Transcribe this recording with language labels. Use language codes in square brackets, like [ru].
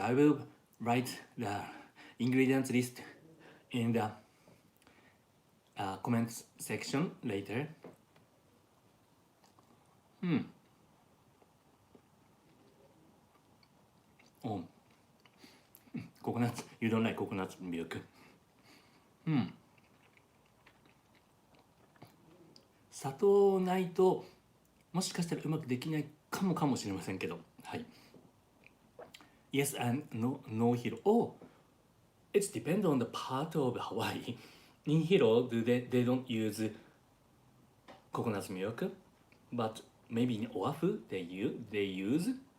[en] I will write the ingredients list in the comments section later. Oh, coconut. You don't like coconut milk? [ja] 砂糖ないともしかしたらうまくできないかもしれませんけど、はい。 [en] Yes and no Hiro. Oh, it's depend on the part of Hawaii. In Hiro, they don't use coconut milk, but maybe in Oahu they use.